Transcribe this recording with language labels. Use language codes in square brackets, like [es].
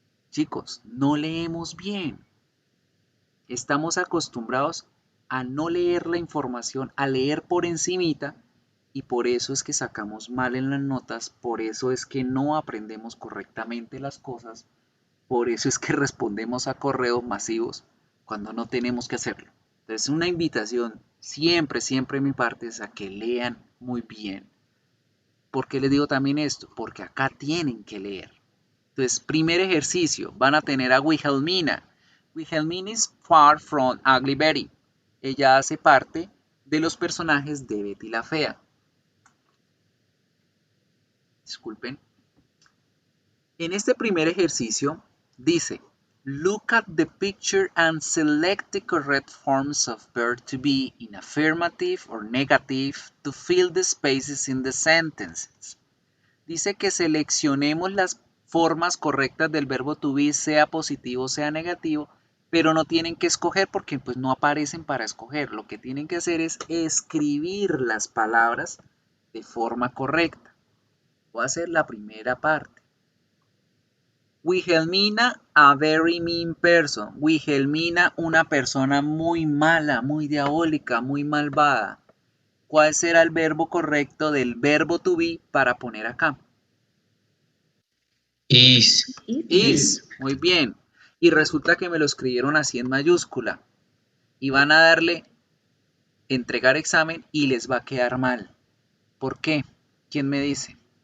[es] Chicos, no leemos bien. Estamos acostumbrados a no leer la información, a leer por encimita, y por eso es que sacamos mal en las notas, por eso es que no aprendemos correctamente las cosas, por eso es que respondemos a correos masivos cuando no tenemos que hacerlo. Entonces una invitación siempre de mi parte es a que lean muy bien. ¿Por qué les digo también esto? Porque acá tienen que leer. Entonces, primer ejercicio, van a tener a Wilhelmina. [en] Wilhelmina is far from Ugly Betty. [es] Ella hace parte de los personajes de Betty la Fea. Disculpen. En este primer ejercicio dice, [en] Look at the picture and select the correct forms of verb to be in affirmative or negative to fill the spaces in the sentences. [es] Dice que seleccionemos las formas correctas del verbo to be, sea positivo o sea negativo, pero no tienen que escoger porque pues no aparecen para escoger. Lo que tienen que hacer es escribir las palabras de forma correcta. Voy a hacer la primera parte. [en] Wilhelmina, a very mean person. [es] Wilhelmina, una persona muy mala, muy diabólica, muy malvada. ¿Cuál será el verbo correcto del verbo to be para poner acá? [en] Is. [es] Is. Muy bien. Y resulta que me lo escribieron así en mayúscula. Y van a darle entregar examen y les va a quedar mal. ¿Por qué? ¿Quién me dice?